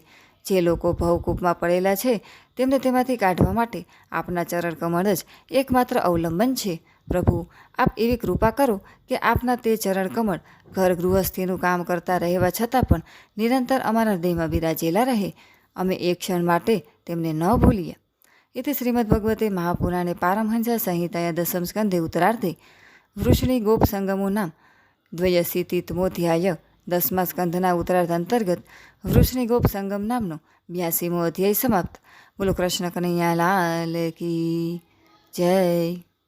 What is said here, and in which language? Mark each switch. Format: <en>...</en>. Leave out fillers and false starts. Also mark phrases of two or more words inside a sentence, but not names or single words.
<gu>જે લોકો ભવકૂપમાં પડેલા છે તેમને તેમાંથી કાઢવા માટે આપના ચરણ કમળ જ એકમાત્ર અવલંબન છે. પ્રભુ, આપ એવી કૃપા કરો કે આપના તે ચરણ કમળ ઘર ગૃહસ્થીનું કામ કરતા રહેવા છતાં પણ નિરંતર અમારા હૃદયમાં બિરાજેલા રહે. અમે એક ક્ષણ માટે તેમને ન ભૂલીએ.</gu> <sa>इति श्रीमद्भगवते महापुराणे पारमहंस संहिताया दशम स्कंधे उत्तरार्धे वृषणी गोप संगमो नाम 82तमोऽध्याय</sa> <gu>10મા સ્કંધના ઉત્તરાર્ધ અંતર્ગત વૃષણી ગોપ સંગમ નામનો 82મો અધ્યાય સમાપ્ત।</gu> <hi>बोलो कृष्ण कन्हैया लाल की जय।</hi>